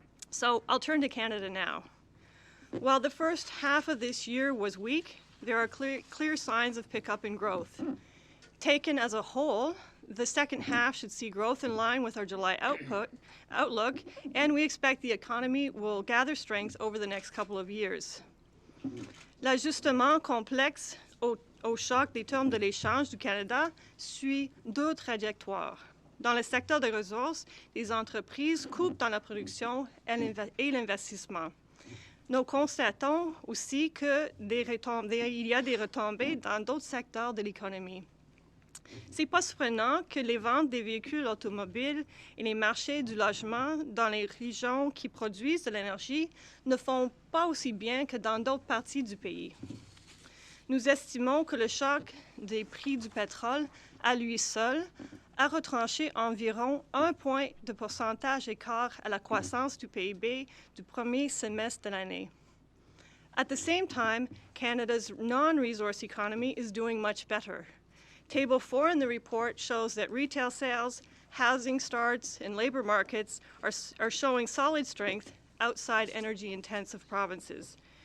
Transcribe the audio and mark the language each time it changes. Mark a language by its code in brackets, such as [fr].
[en] So I'll turn to Canada now. While the first half of this year was weak, there are clear signs of pickup in growth. Taken as a whole, the second half should see growth in line with our July outlook, and we expect the economy will gather strength over the next couple of years. [fr] L'ajustement complexe au choc des termes de l'échange du Canada suit 2 trajectoires. Dans le secteur des ressources, les entreprises coupent dans la production et l'investissement. Nous constatons aussi qu'il y a des retombées dans d'autres secteurs de l'économie. Ce n'est pas surprenant que les ventes des véhicules automobiles et les marchés du logement dans les régions qui produisent de l'énergie ne font pas aussi bien que dans d'autres parties du pays. Nous estimons que le choc des prix du pétrole, à lui seul, a retranché environ 1 point de pourcentage écart à la croissance du PIB du premier semestre de l'année. [en] At the same time, Canada's non-resource economy is doing much better. Table 4 in the report shows that retail sales, housing starts, and labor markets are showing solid strength outside energy-intensive provinces.